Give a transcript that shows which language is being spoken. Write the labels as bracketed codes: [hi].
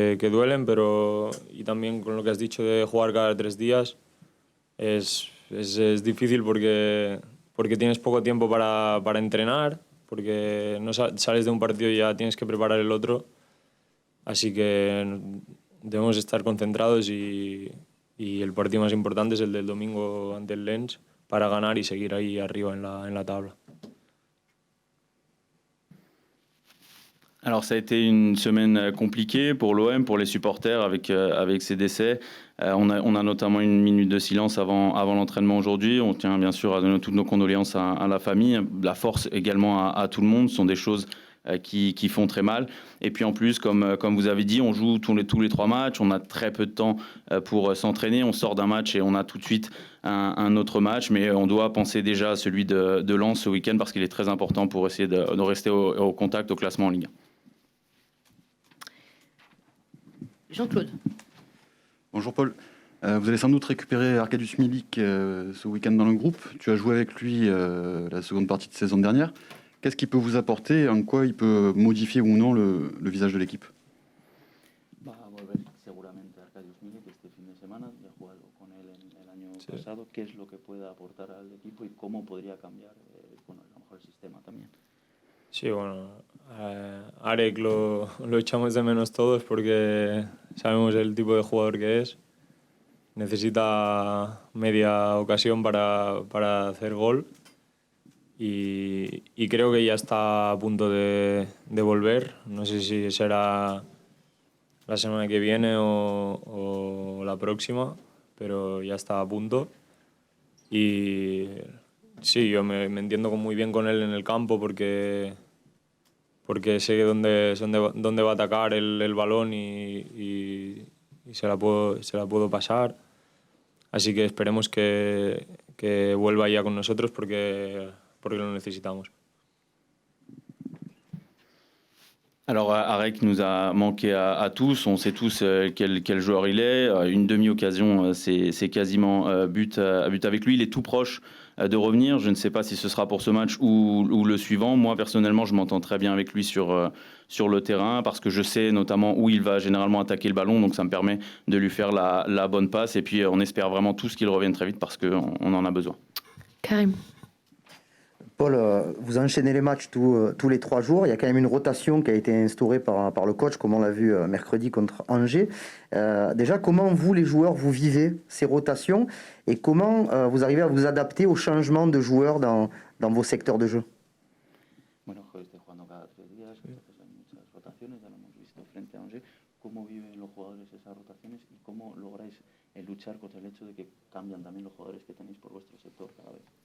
[es] duelen, pero y también con lo que has dicho de jugar cada 3 días es difícil porque tienes poco tiempo para entrenar, porque no sales de un partido y ya tienes que preparar el otro, así que debemos estar concentrados y el partido más importante es el del domingo ante el Lens para ganar y seguir ahí arriba en la tabla. [fr] Alors ça a été une semaine compliquée pour l'OM, pour les supporters avec ces décès. On a notamment une minute de silence avant l'entraînement aujourd'hui. On tient bien sûr à donner toutes nos condoléances à la famille, la force également à tout le monde. Ce sont des choses qui font très mal. Et puis en plus, comme vous avez dit, on joue tous les 3 matchs. On a très peu de temps pour s'entraîner. On sort d'un match et on a tout de suite un autre match. Mais on doit penser déjà à celui de Lens ce week-end parce qu'il est très important pour essayer de rester au contact, au classement en Ligue 1. Jean-Claude. Bonjour Paul. Vous allez sans doute récupérer Arkadiusz Milik ce week-end dans le groupe. Tu as joué avec lui la seconde partie de saison dernière. Qu'est-ce qu'il peut vous apporter et en quoi il peut modifier ou non le visage de l'équipe? [es] Va a volver seguramente Arkadiusz Milik este fin de semana. Ya he jugado con él el año pasado. ¿Qué es lo que puede aportar al equipo y cómo podría cambiar a lo mejor el sistema también? Sí, bueno, Arek lo echamos de menos todos porque sabemos el tipo de jugador que es. Necesita media ocasión para hacer gol y creo que ya está a punto de volver. No sé si será la semana que viene o la próxima, pero ya está a punto. Y sí, yo me entiendo muy bien con él en el campo porque sé dónde va a atacar el balón y se la puedo pasar. Así que esperemos que vuelva ya con nosotros porque lo necesitamos. [fr] Alors Arek nous a manqué à tous, on sait tous quel joueur il est, une demi-occasion c'est quasiment but avec lui, il est tout proche de revenir, je ne sais pas si ce sera pour ce match ou le suivant, moi personnellement je m'entends très bien avec lui sur le terrain parce que je sais notamment où il va généralement attaquer le ballon, donc ça me permet de lui faire la bonne passe et puis on espère vraiment tous qu'il revienne très vite parce qu'on en a besoin. Karim. Paul, vous enchaînez les matchs tous les 3 jours. Il y a quand même une rotation qui a été instaurée par le coach, comme on l'a vu mercredi contre Angers. Déjà, comment vous, les joueurs, vous vivez ces rotations et comment vous arrivez à vous adapter aux changements de joueurs dans vos secteurs de jeu? [es] Bueno, estoy jugando cada 3 días, entonces hay muchas rotaciones, ya lo hemos visto frente a Angers. ¿Cómo viven los jugadores esas rotaciones y cómo lográis luchar contra el hecho de que cambian también los jugadores que tenéis por vuestro sector cada vez?